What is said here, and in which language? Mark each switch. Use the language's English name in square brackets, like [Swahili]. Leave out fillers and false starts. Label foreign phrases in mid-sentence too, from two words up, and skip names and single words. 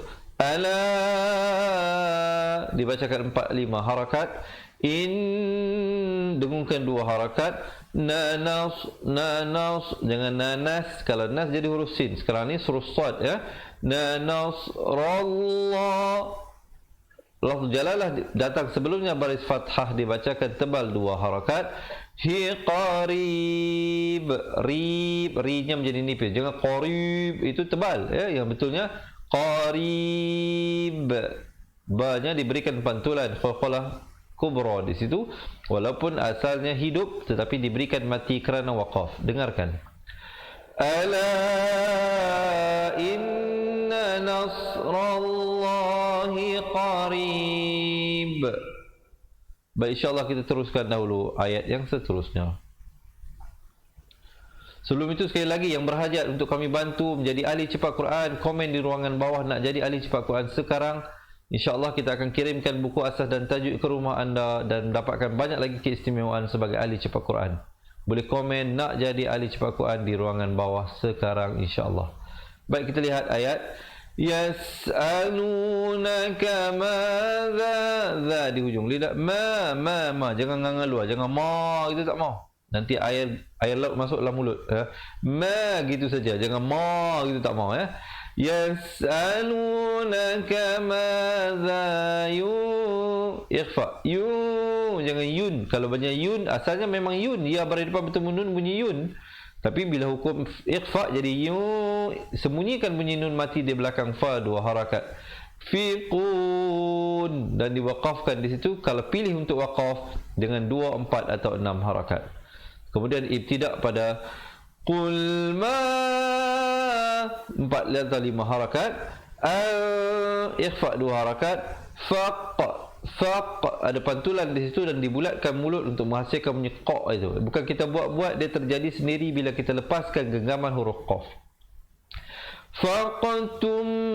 [Malay] Ala, dibacakan 4-5 harakat. Dengungkan 2 harakat. Nanas, jangan nanas. Kalau nas jadi huruf sin. Sekarang ni huruf sad ya. Nasrallah. [Arabic] لفظ الجلالة [Malay] datang sebelumnya baris fathah, dibacakan tebal 2 harakat. Hi qarib, ri-nya menjadi nipis. Jangan qarib, itu tebal ya. Yang betulnya qarib. Ba-nya diberikan pantulan [Arabic] قلقلة كبرى [Malay] di situ, walaupun asalnya hidup tetapi diberikan mati kerana waqaf. Dengarkan. [Arabic] ألا إن نصر الله قريب. [Malay] Baik, insya-Allah kita teruskan dahulu ayat yang seterusnya. Sebelum itu sekali lagi, yang berhajat untuk kami bantu menjadi ahli cepat Quran, komen di ruangan bawah nak jadi ahli cepat Quran sekarang. InsyaAllah kita akan kirimkan buku asas dan tajuk ke rumah anda dan mendapatkan banyak lagi keistimewaan sebagai ahli cepat Quran. Boleh komen nak jadi ahli cepat Quran di ruangan bawah sekarang insyaAllah. Baik, kita lihat ayat. [Arabic] يسألونك ماذا, [Malay] di hujung lidah ma, jangan nganga luar, jangan ma, itu tak mau. Nanti air laut masuk dalam mulut ya. Ma gitu saja, jangan ma gitu, tak mau ya. [Arabic] يسألونك ماذا [Malay] ikhfa, jangan yun. Kalau banyak yun, asalnya memang yun, ya berada depan bertemu nun bunyi yun. Tapi bila hukum ikhfa jadi sembunyikan bunyi nun mati di belakang fa 2 harakat. Fiqun, dan diwaqafkan di situ kalau pilih untuk waqaf dengan 2, 4 atau 6 harakat. Kemudian ibtidak pada qul ma 4 atau 5 harakat. Ikhfa 2 harakat. Faq, ada pantulan di situ dan dibulatkan mulut untuk menghasilkan bunyi qa itu. Bukan kita buat-buat, dia terjadi sendiri bila kita lepaskan genggaman huruf qaf.